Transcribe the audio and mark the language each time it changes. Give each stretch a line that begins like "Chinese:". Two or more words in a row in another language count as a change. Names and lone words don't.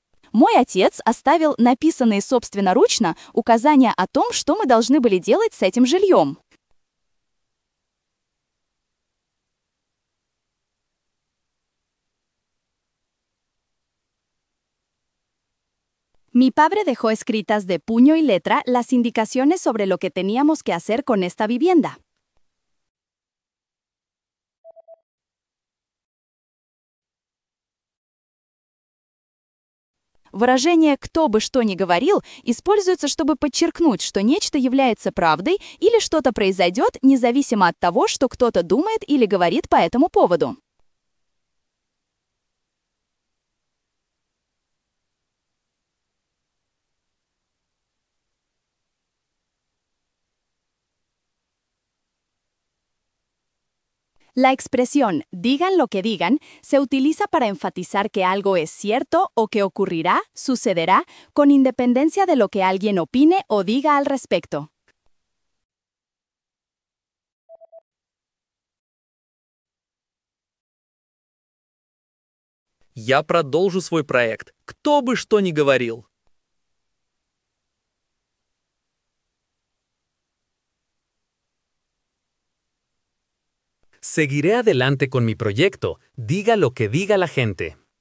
Russian: Мой отец оставил написанные собственноручно указания о том, что мы должны были делать с этим жильем.
Spanish: Mi padre dejó escritas de puño y letra las indicaciones sobre lo que teníamos que hacer con esta vivienda.
Russian: Выражение «кто бы что ни говорил» используется, чтобы подчеркнуть, что нечто является правдой или что-то произойдет, независимо от того, что кто-то думает или говорит по этому поводу.
Spanish: La expresión digan lo que digan se utiliza para enfatizar que algo es cierto o que ocurrirá, sucederá, con independencia de lo que alguien opine o diga al respecto.
Russian: Я продолжу свой проект, кто бы что ни говорил.
Spanish: Seguiré adelante con mi proyecto, diga lo que diga la gente.